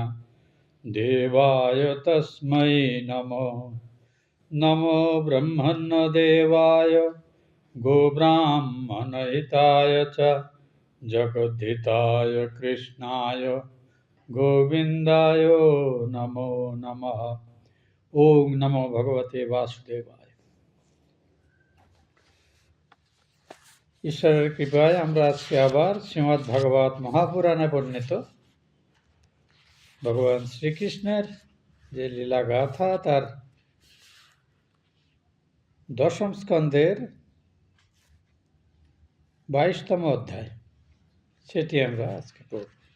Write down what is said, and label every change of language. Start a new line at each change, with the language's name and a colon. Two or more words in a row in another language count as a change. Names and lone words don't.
Sanskrit: देवाय तस्मै नमो नमो ब्रह्मण्यदेवाय गोब्राह्मणहिताय च जगद्धिताय कृष्णाय गोविन्दाय नमो नमः। ओम नमो भगवते वासुदेवाय।
Bangla: ঈশ্বরের কৃপায় আমরা আজকে আবার শ্রীমদ্ ভাগবত মহাপুরাণে বর্ণিত ভগবান শ্রীকৃষ্ণের যে লীলা গাথা তার দশম স্কন্ধের 22তম অধ্যায়, সেটি আমরা আজকে পড়ব।